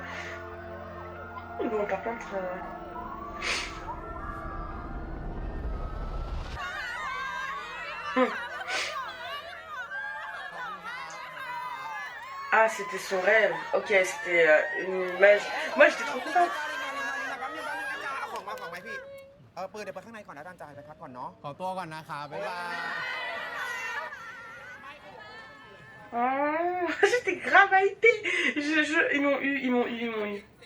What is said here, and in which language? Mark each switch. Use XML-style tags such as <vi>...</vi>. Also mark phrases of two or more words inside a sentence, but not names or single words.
<fr>Bon, par contre... Ah, c'était son rêve. Ok, c'était une image. Moi, j'étais trop contente.</fr> <th>เอาของมาฝากไว้พี่ ปืนเดี๋ยวไปข้างในก่อนนะด้านจ่ายไปพักก่อนเนาะ ขอตัวก่อนนะคะบ๊ายบาย</th> <fr>Oh, j'étais grave hypée. Ils m'ont eu, ils m'ont eu, ils m'ont eu.</fr>